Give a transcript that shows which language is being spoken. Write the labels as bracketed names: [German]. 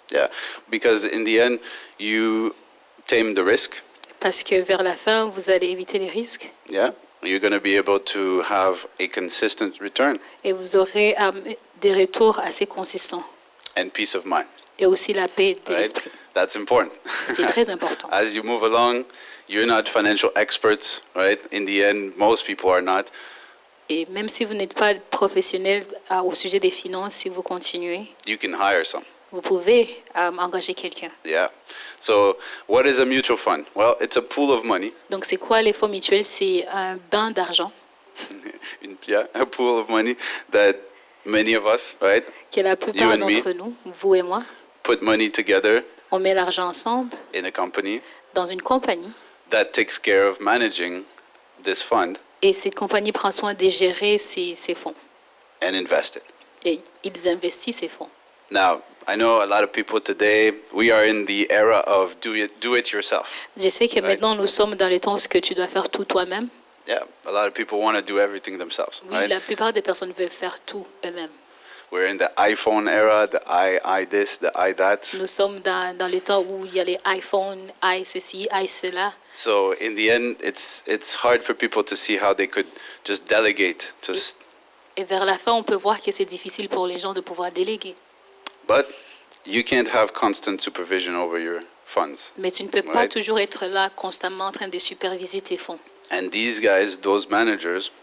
[English] Yeah, because in the end, you tame the risk. [French] Parce que vers la fin, vous allez éviter les risques [English] Yeah, you're going to be able to have a consistent return [French] et vous aurez des retours assez consistants. [English] and peace of mind. [French] Et aussi la paix de [English] Right? [French] l'esprit. [English] That's important. [French] C'est très important. [English] As you move along, you're not financial experts, right? In the end, most people are not. [French] Et même si vous n'êtes pas professionnel au sujet des finances, si vous continuez, [English] You can hire some. [French] vous pouvez engager quelqu'un. [English] Yeah. So, what is a mutual fund? Well, it's a pool of money. [French] Donc, c'est quoi les fonds mutuels? C'est un bain d'argent [English] Yeah, a pool of money that many of us, right, [French] que la plupart [English] You and me. [French] d'entre nous, vous et moi, [English] put money together [French] on met l'argent ensemble [English] in a company [French] dans une compagnie [English] that takes care of managing this fund [French] et cette compagnie prend soin de gérer ces fonds [English] and invest it. [French] et ils investissent ces fonds. [English] Now, I know a lot of people today, we are in the era of do it yourself. [French] Je sais que [English] Right. [French] maintenant nous sommes dans le temps où tu dois faire tout toi-même. [English] Yeah, a lot of people want to do everything themselves, [French] Oui, [English] right? [French] la plupart des personnes veulent faire tout eux-mêmes. [English] We're in the iPhone era, the I this, the I that. [French] Nous sommes dans le temps où il y a les iPhones, ceci, cela. [English] So in the end, it's hard for people to see how they could just delegate. [French] Et vers la fin, on peut voir que c'est difficile pour les gens de pouvoir déléguer. [English] But you can't have constant supervision over your funds. [French] Mais tu ne peux pas [English] Right. [French] toujours être là constamment en train de superviser tes fonds. [English] And these guys, those managers,